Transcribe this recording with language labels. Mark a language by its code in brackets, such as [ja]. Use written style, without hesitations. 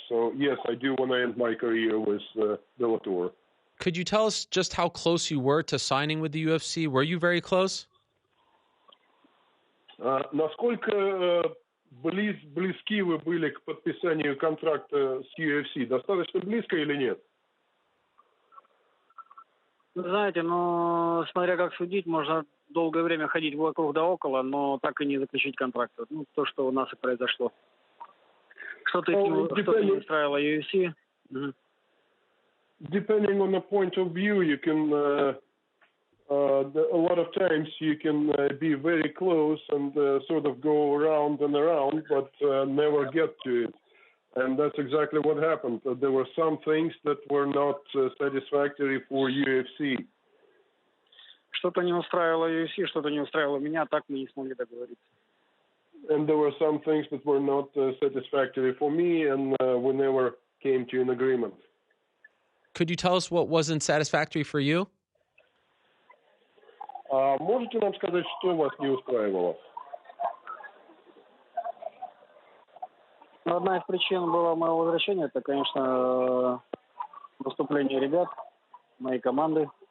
[en] So yes, I do want to end my career with Bellator. Could you tell us just how close you were to signing with the UFC? Were you very close? [ru] Насколько близки вы были к подписанию контракта с UFC? Достаточно близко или нет? Знаете, ну, смотря как судить, можно долгое время ходить вокруг да около, но так и не заключить контракт. Ну, то, что у нас и произошло. Что-то не устраивало UFC. [en] Depending on the point of view, you can a lot of times you can be very close and sort of go around and around, but never get to it. And that's exactly what happened. There were some things that were not satisfactory for UFC. [ru] Что-то не устраивало UFC, что-то не устраивало меня, так мы не смогли договориться. [en] And there were some things that were not satisfactory for me, and we never came to an agreement. Could you tell us what wasn't satisfactory for you? [ru] Можете нам сказать, что вас не устраивало? Одна из причин была моего возвращения, это, конечно, выступление ребят, моей команды.